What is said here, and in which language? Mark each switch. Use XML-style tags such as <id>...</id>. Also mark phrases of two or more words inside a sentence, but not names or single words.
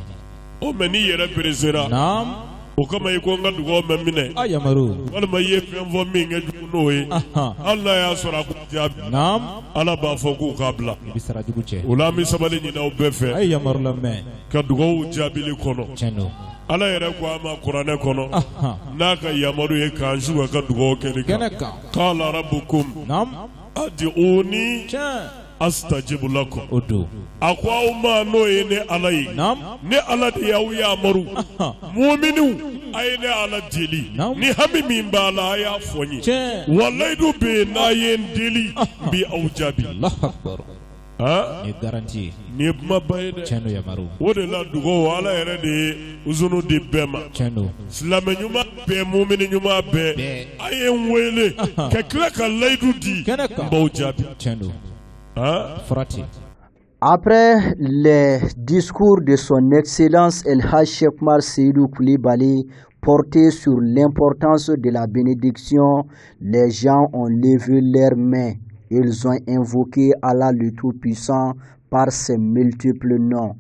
<bm>a bɛ d'i ma o mɛ n'i yɛrɛ peresera o kama i ko n ka dugaw mɛn minɛ walima i ye fɛn fɔ min kɛ jugu n'o ye hali n'a y'a sɔrɔ a ko jaabi ala b'a fɔ k'u k'a bila o la an bɛ sabali ɲini aw bɛɛ fɛ ka dugaw jaabili kɔnɔ ala yɛrɛ ko a ma kuranɛ kɔnɔ n'a ka yamaru ye k'an su ka dugaw kɛ ni kan</bm> <ar>قال ربكم ادعوني أستجب لكم</ar> <bm>a ko aw ma n'o ye ne ala ye ne ala de y'aw yamaru mu'minu a ye ne ala deli ni hami min b'a la a y'a fɔ n ye walayidu bɛ yen n'a ye n deli n bɛ aw jaabi ni kuma ba ye dɛ o de la dugaw ala yɛrɛ de ye uzunu di bɛɛ ma silamɛ ɲuman bɛɛ mumini ɲuman bɛɛ a ye n wele ka tila ka layidu di n b'aw jaabi.</bm> <fr>Après les discours de son Excellence El Hadj Cheikh Oumar Seydou Coulibaly portés sur l'importance de la bénédiction, les gens ont levé leurs mains. Ils ont invoqué Allah le Tout-Puissant par ses multiples noms.</fr>